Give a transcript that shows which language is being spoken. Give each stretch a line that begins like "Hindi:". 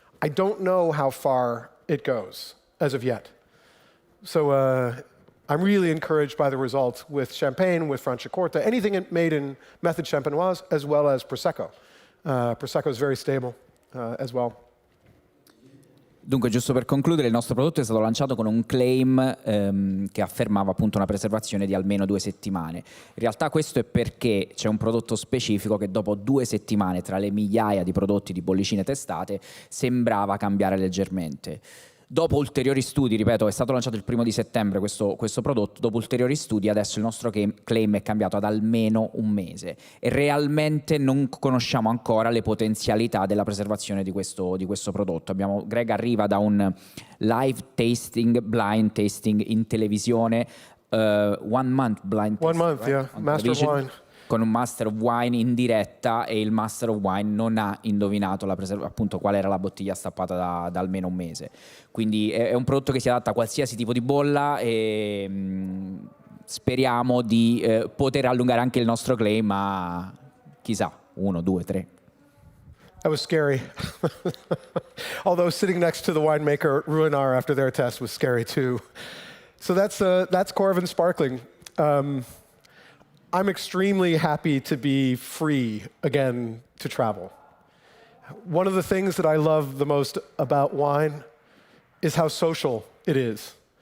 English: I don't know how far it goes as of yet. So I'm really encouraged by the results with champagne, with Franciacorta, anything made in method champenoise, as well as Prosecco. Prosecco is very stable as well.
Italian: Dunque, giusto per concludere, il nostro prodotto è stato lanciato con un claim che affermava appunto una preservazione di almeno 2 settimane. In realtà questo è perché c'è un prodotto specifico che dopo 2 settimane, tra le migliaia di prodotti di bollicine testate, sembrava cambiare leggermente. Dopo ulteriori studi, ripeto, è stato lanciato il 1° di settembre questo prodotto, dopo ulteriori studi adesso il nostro claim è cambiato ad almeno 1 mese e realmente non conosciamo ancora le potenzialità della preservazione di questo prodotto. Greg arriva da un live tasting, blind tasting in televisione,
English: 1 month blind tasting. 1 month, right? yeah, Master of Wine.
Italian: Con un Master of Wine in diretta e il Master of Wine non ha indovinato appunto qual era la bottiglia stappata da almeno 1 mese. Quindi è un prodotto che si adatta a qualsiasi tipo di bolla e speriamo di poter allungare anche il nostro claim a chissà 1, 2, 3.
English: That was scary. Although sitting next to the winemaker Ruinar after their test was scary too. So that's Coravin Sparkling. I'm extremely happy to be free again to travel. One of the things that I love the most about wine is how social it is.